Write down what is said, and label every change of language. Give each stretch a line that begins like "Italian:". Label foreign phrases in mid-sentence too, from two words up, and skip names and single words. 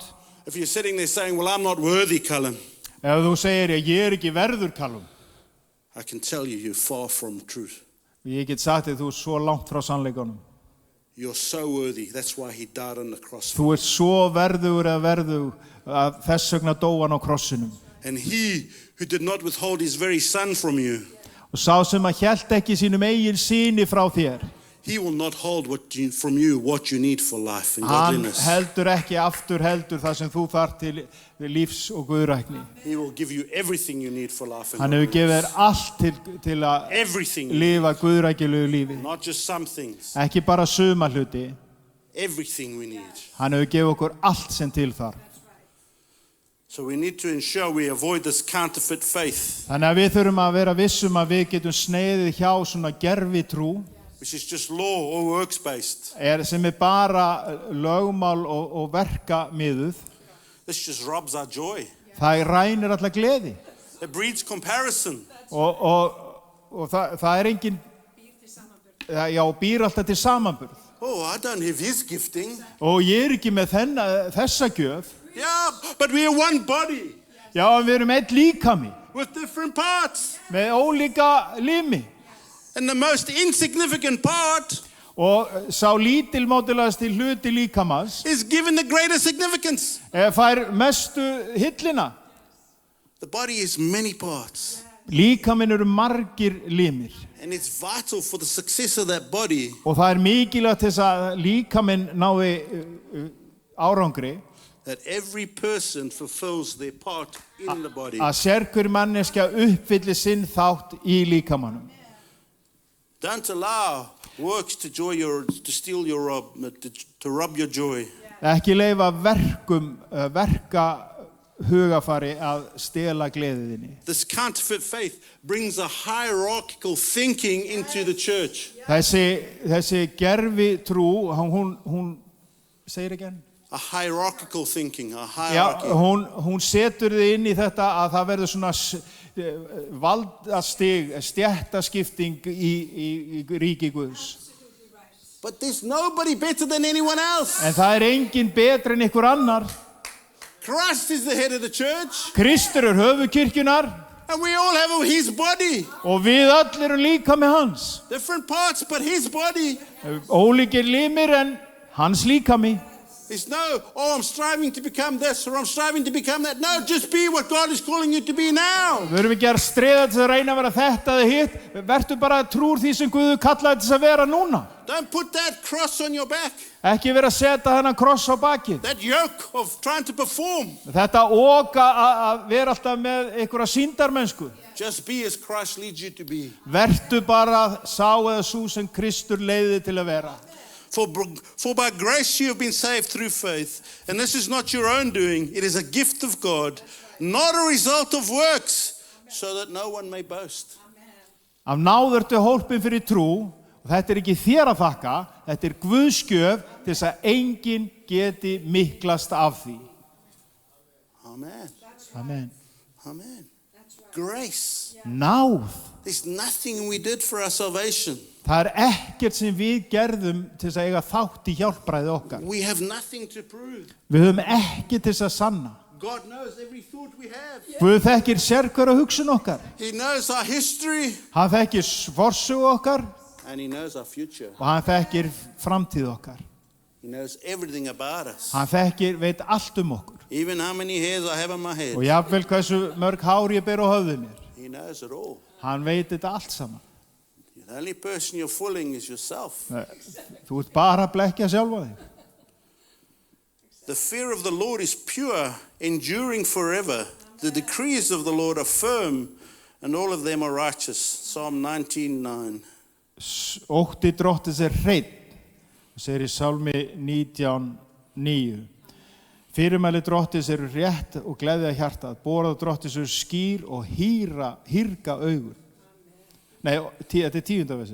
English: if you're sitting there saying, well, I'm not worthy, Callum,
Icelandic: ef þú segir ég er ekki verður, Callum,
English: I can tell you, you're far from truth.
Icelandic: ég get sagt þér þú ert svo langt frá sannleikanum.
English: You're so worthy. That's why he died on the cross.
Icelandic: Þú ert svo verður að þess vegna dó hann á krossinum.
English: And he who did not withhold his very son from you,
Icelandic: Og sá sem að hélt ekki sínum eigin syni frá þér,
English: he will not hold from you what you need for life and
Icelandic: hann
English: godliness.
Icelandic: heldur ekki aftur heldur það sem þú þarft til lífs og guðrækni.
English: He will give you everything you need for life and
Icelandic: Hann hefur gefið
English: godliness.
Icelandic: þér allt til að
English: Everything.
Icelandic: lifa guðrækilegu lífi.
English: Not just some things.
Icelandic: Ekki bara suma hluti,
English: Everything we need.
Icelandic: hann hefur gefið okkur allt sem til þarf.
English: So we need to ensure we avoid this counterfeit faith,
Icelandic: Þannig að við þurfum að vera vissum að við getum sneiðið hjá svona gervitrú,
English: which is just law or works-based.
Icelandic: sem er bara lögmál og verka miðuð.
English: This just robs our joy.
Icelandic: Það rænir alla gleði.
English: It breeds comparison.
Icelandic: Og það er engin, býr alltaf til samanburð.
English: Oh, I don't have his gifting.
Icelandic: Og ég er ekki með þessa gjöf.
English: Yeah, but we are one body
Icelandic: Já, en við erum eitt líkami,
English: with different parts.
Icelandic: með ólíka limi.
English: And the most insignificant part
Icelandic: Og sá lítilmátilegasti hluti líkamans
English: is given the greater significance.
Icelandic: fær mestu hillina.
English: The body is many parts.
Icelandic: Líkaminn eru margir limir.
English: And it's vital for the success of that body
Icelandic: Og það er mikilvægt til þess að líkaminn nái árangri,
English: that every person fulfills their part in the body.
Icelandic: að sérhver manneskja uppfylli sinn þátt í líkamanum.
English: Don't allow works to steal your to rob your joy.
Icelandic: Ekki leyfa verka hugafari að stela gleðiðinni.
English: This counterfeit faith brings a hierarchical thinking into the church.
Icelandic: Þessi gervi trú, hún segir ekki enn?
English: A hierarchical thinking, a
Icelandic: Já,
English: hierarchy.
Icelandic: hún setur þið inn í þetta að það verður svona valdastig, stéttaskipting í ríki Guðs.
English: But there's nobody better than anyone else.
Icelandic: En það er engin betri en ykkur annar.
English: Christ is the head of the church,
Icelandic: Kristur er höfuð kirkjunar
English: and we all have his body.
Icelandic: og við öll erum líka með hans.
English: Different parts, but his body.
Icelandic: Ólíkir limir en hans líkami.
English: There's no, I'm striving to become this or I'm striving to become that. No, just be what God is calling you to be now.
Icelandic: Við erum ekki að streða til að reyna að vera þetta eða hitt. Vertu bara trúr því sem Guð kallaði til að vera núna.
English: Don't put that cross on your back.
Icelandic: Ekki vera að setja þennan kross á bakið.
English: That yoke of trying to perform.
Icelandic: Þetta oka að vera alltaf með einhverja sýndarmennsku.
English: Just be as Christ leads you to be.
Icelandic: Vertu bara sá eða sú sem Kristur leiði til að vera.
English: For by grace you have been saved through faith, and this is not your own doing, it is a gift of God, not a result of works, so that no one may boast.
Icelandic: Af náð ertu hólpin fyrir trú, og þetta er ekki þér að þakka, þetta er Guðs gjöf til þess að enginn geti miklast af því.
English: Amen.
Icelandic: Amen.
English: Amen. Grace.
Icelandic: Náð.
English: There's nothing we did for our salvation.
Icelandic: Það er ekkert sem við gerðum til þess að eiga þátt í hjálpræði okkar.
English: We have nothing to prove.
Icelandic: Við höfum ekki til þess að sanna.
English: God knows every thought we have.
Icelandic: Guð þekkir sérhverja hugsun okkar.
English: He knows our history
Icelandic: Hann þekkir forsögu okkar
English: and he knows our future.
Icelandic: og hann þekkir framtíð okkar.
English: He knows everything about us.
Icelandic: Hann veit allt okkur.
English: Even how many hairs I have on my head.
Icelandic: Og jafnvel hversu mörg hár ég ber á höfði mér.
English: He knows it all.
Icelandic: Hann veit þetta allt saman.
English: The only person you're fooling is yourself.
Icelandic: Þú ert bara að blekkja sjálfa þig.
English: The fear of the Lord is pure, enduring forever. The decrees of the Lord are firm, and all of them are righteous. Psalm 19:9.
Icelandic: Ótti Drottins hreinn, segir í Sálmi 19:9. Fyrirmæli Drottins eru rétt og gleðja hjartað. Boðorð Drottins eru skýr og hýrga augun. Nei, þetta 10. versi.